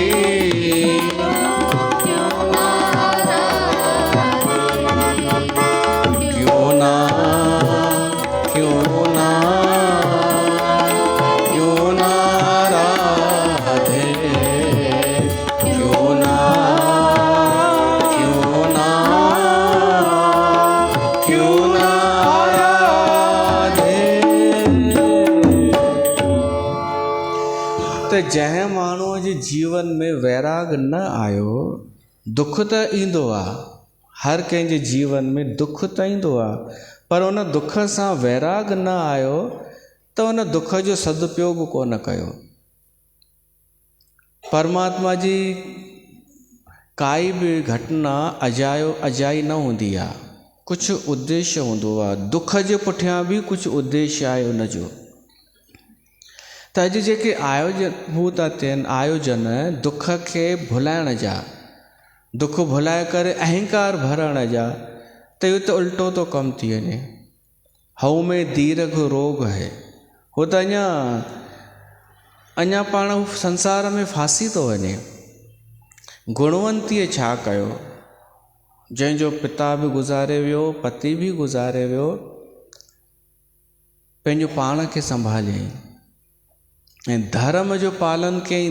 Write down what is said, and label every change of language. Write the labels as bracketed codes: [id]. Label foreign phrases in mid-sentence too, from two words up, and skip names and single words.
[hi] क्यों ना राधे, क्यों ना राधे। [sd] तो जंहिं माण्हूअ जे जीवन में वैराग न आयो, दुख त ईंदो आहे, हर कंहिंजे जीवन में दुख त ईंदो आहे, पर उन दुख सां वैराग न आयो त उन दुख जो सदुपयोग कोन कयो। परमात्मा जी काई बि घटना अजाई न हूंदी आहे, कुझु उद्देश्य हूंदो आहे। दुख जे पुठियां बि कुझु उद्देश्य आहे उनजो। त अॼु जेके आयोजन थियनि, आयोजन दुख खे भुलाइण जा, दुख भुलाए करे अहंकार भरण जा, त इहो त उल्टो तो कमु थी वञे। [pa] ਹਉ ਮੈ ਦੀਰਘ ਰੋਗ ਹੈ, [sd] हो त अञा पाण संसार में फासी थो वञे। गुणवंतीअ छा कयो, जंहिंजो पिता बि गुज़ारे वियो, पति बि गुज़ारे वियो, पंहिंजो पाण खे संभालियईं ऐं धर्म जो पालन कयईं।